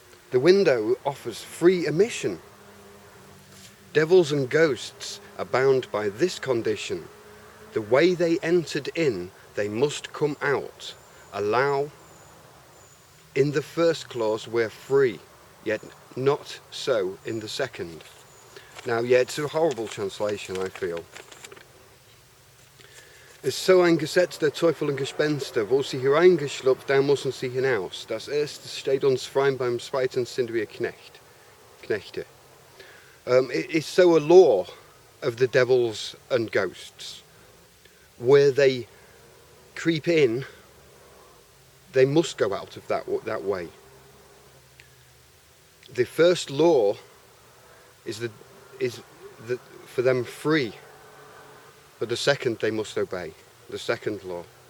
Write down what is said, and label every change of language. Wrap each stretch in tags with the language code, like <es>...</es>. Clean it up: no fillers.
<en>The window offers free admission. Devils and ghosts are bound by this condition. The way they entered in, they must come out. Allow. In the first clause we're free, yet not so in the second. Now, it's a horrible translation, I feel.</en> <de>Es so ein Gesetz der Teufel und Gespenster, wo sie hereingeschlupft, da müssen sie hinaus. Das erste steht uns frei, beim zweiten sind wir Knechte.</de> <en>It is so a law of the devils and ghosts. Where they creep in, they must go out of that way. The first law is for them free, but the second they must obey. The second law.</en>